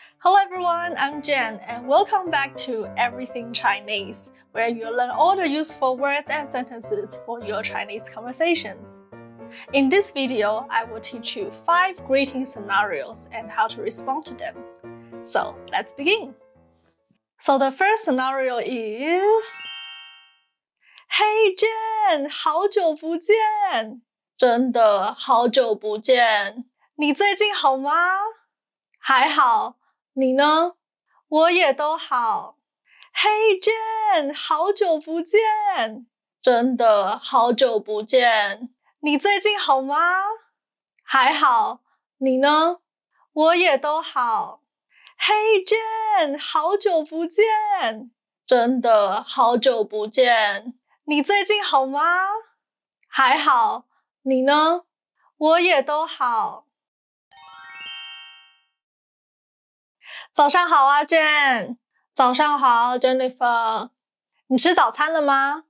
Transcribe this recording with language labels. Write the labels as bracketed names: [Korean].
[English] Hello everyone, I'm Jen and welcome back to Everything Chinese, where you'll learn all the useful words and sentences for your Chinese conversations. In this video, I will teach you 5 greeting scenarios and how to respond to them. So let's begin. So the first scenario is Hey Jen, [Chinese] 好久不见！真的好久不见，你最近好吗？还好，你呢？我也都好。 Hey Jen， 好久不见！真的好久不见，你最近好吗？还好，你呢？我也都好。 Hey Jen， 好久不见！真的好久不见，你最近好吗？还好，你呢？我也都好。早上好啊 Jen， 早上好 Jennifer， 你吃早餐了吗？